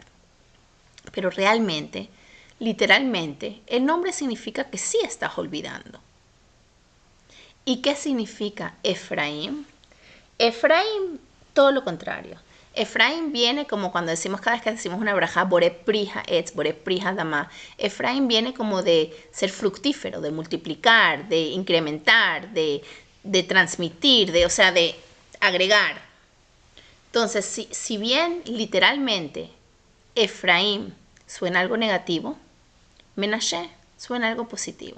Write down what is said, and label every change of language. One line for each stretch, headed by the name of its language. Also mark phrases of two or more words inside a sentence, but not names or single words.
Spanish: Pero realmente, literalmente, el nombre significa que sí estás olvidando. ¿Y qué significa Efraín? Efraín, todo lo contrario. Efraín viene como cuando decimos, cada vez que decimos una braja,
Hebrew: בורא פרי העץ, בורא פרי האדמה.
Spanish: Efraín viene como de ser fructífero, de multiplicar, de incrementar, de transmitir, o sea, de agregar. Entonces, si bien literalmente Efraín suena algo negativo, Menashe suena algo positivo.